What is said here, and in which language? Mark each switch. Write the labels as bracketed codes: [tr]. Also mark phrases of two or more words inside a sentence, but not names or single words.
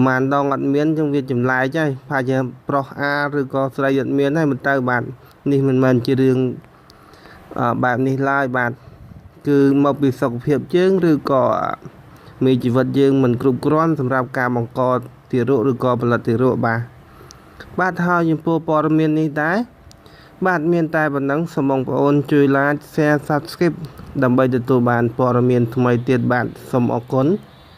[km] ហែលដងអត់មានចឹងវាចម្លែកហើយប្រហែលជាប្រុសឬក៏ស្រីអត់មានហើយមិនទៅនេះមិនមែនជារឿងបែបនេះឡើយគឺមកពីសុខភាពយើងឬក៏មេជីវិតយើងមិនគ្រប់គ្រាន់សម្រាប់ការបង្កទារកឬក៏ផលិតទារកបាទហើយចំពោះព័ត៌មាននេះដែរបាទមានតែប៉ុណ្ណឹងសូមបងប្អូនជួយ [en] like share subscribe [km] ដើម្បីទទួលបានព័ត៌មានថ្មីទៀតបាទសូមអរគុណ